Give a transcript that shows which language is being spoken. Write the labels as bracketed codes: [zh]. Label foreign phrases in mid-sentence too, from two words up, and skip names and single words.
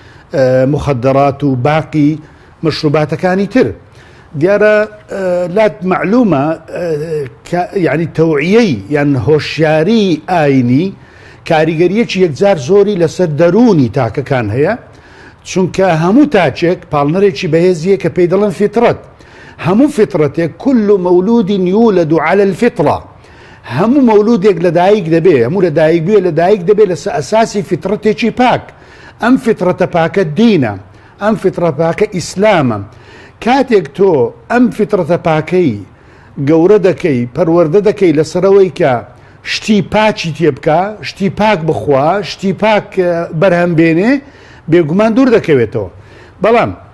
[ckb] مخدرات و باقی مشروباتەکانی تر دیارە لات معلومە یعنی تەوعیەی یان هۆشیاری ئاینی کاریگەریەکی یەکجار زۆری لەسەر دەرونی تاکەکان هەیە چونکە هەموو تاچێک پاڵنەرێکی بەهێزیە کە پێی دەڵێن فیترەت هەموو فیترەتێک [ar] كل مولود يولد على [ckb] الفطرة هەموو مولودێک لەدایک دەبێ هەموو لەدایک بێ لەدایک دەبێت لەسەر ئەساسی فیترەتێکی پاک ئەم فیترەتە پاکە دینە ئەم فیترە پاکە ئیسلامە کاتێک تۆ ئەم فیترەتە پاکەی گەورە دەکەی پەروەردە دەکەی لەسەرەوەی کە شتی پاچی تێ بکە شتی پاک بخوا شتی پاک بەرهەم بێنێ بێگومان دوور دەکەوێتەوە بەڵام